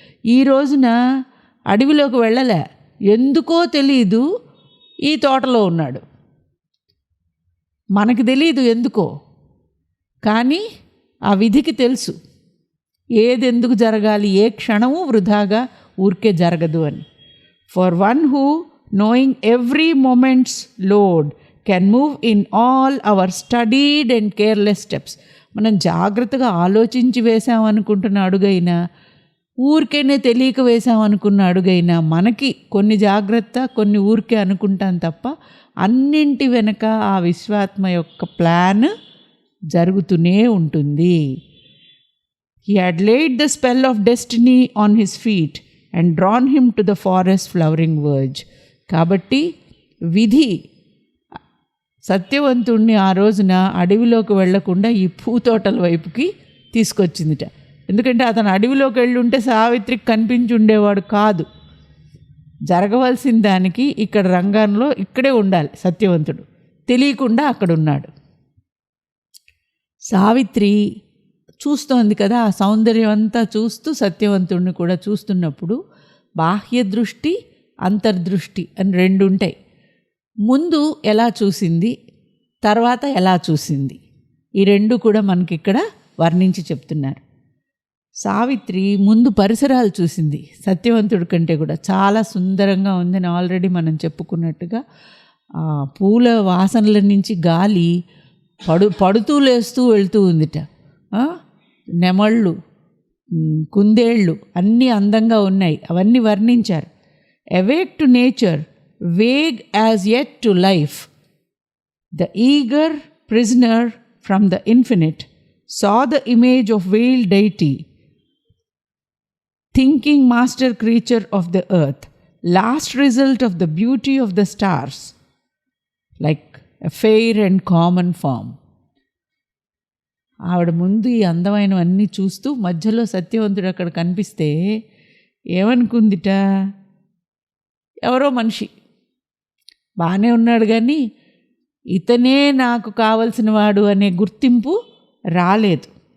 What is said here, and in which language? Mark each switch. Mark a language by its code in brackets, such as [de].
[te] ఈ రోజున అడవిలోకి వెళ్ళలే, ఎందుకో తెలీదు ఈ తోటలో ఉన్నాడు. మనకి తెలీదు ఎందుకో, కానీ ఆ విధికి తెలుసు ఏది ఎందుకు జరగాలి, ఏ క్షణము వృధాగా ఊరికే జరగదు అని. [en] For one who knowing every moment's load can move in all our studied and careless steps. [te] మనం జాగ్రత్తగా ఆలోచించి వేసామనుకుంటున్న అడుగైనా, ఊరికేనే తెలియక వేసామనుకున్న అడుగైనా, మనకి కొన్ని జాగ్రత్త కొన్ని ఊరికే అనుకుంటాం తప్ప అన్నింటి వెనక ఆ విశ్వాత్మ యొక్క ప్లాన్ జరుగుతూనే ఉంటుంది. [en] He had laid the spell of destiny on his feet and drawn him to the forest flowering verge. [te] కాబట్టి విధి సత్యవంతుణ్ణి ఆ రోజున అడవిలోకి వెళ్లకుండా ఈ పూతోటల వైపుకి తీసుకొచ్చిందిట. ఎందుకంటే అతను అడవిలోకి వెళ్ళి ఉంటే సావిత్రికి కనిపించి ఉండేవాడు కాదు. జరగవలసిన దానికి ఇక్కడ రంగంలో ఇక్కడే ఉండాలి సత్యవంతుడు, తెలియకుండా అక్కడ ఉన్నాడు. సావిత్రి చూస్తోంది కదా, ఆ సౌందర్యం అంతా చూస్తూ సత్యవంతుడిని కూడా చూస్తున్నప్పుడు బాహ్య దృష్టి, అంతర్దృష్టి అని 2 ఉంటాయి. ముందు ఎలా చూసింది, తర్వాత ఎలా చూసింది, ఈ 2 కూడా మనకి ఇక్కడ వర్ణించి చెప్తున్నారు. సావిత్రి ముందు పరిసరాలు చూసింది, సత్యవంతుడి కంటే కూడా చాలా సుందరంగా ఉందని ఆల్రెడీ మనం చెప్పుకున్నట్టుగా. పూల వాసనల నుంచి గాలి పడుతూ లేస్తూ వెళ్తూ ఉందిట. నెమళ్ళు, కుందేళ్ళు అన్నీ అందంగా ఉన్నాయి, అవన్నీ వర్ణించారు. [en] Awake to nature, vague as yet to life, the eager prisoner from the infinite saw the image of veiled deity, thinking master creature of the earth, last result of the beauty of the stars, like a fair and common form. [te] ఆవిడ ముందు ఈ అందమైనవన్నీ చూస్తూ మధ్యలో సత్యవంతుడు అక్కడ కనిపిస్తే ఏమనుకుందిట, ఎవరో మనిషి బాగానే ఉన్నాడు కానీ ఇతనే నాకు కావలసిన వాడు అనే గుర్తింపు రాలేదు.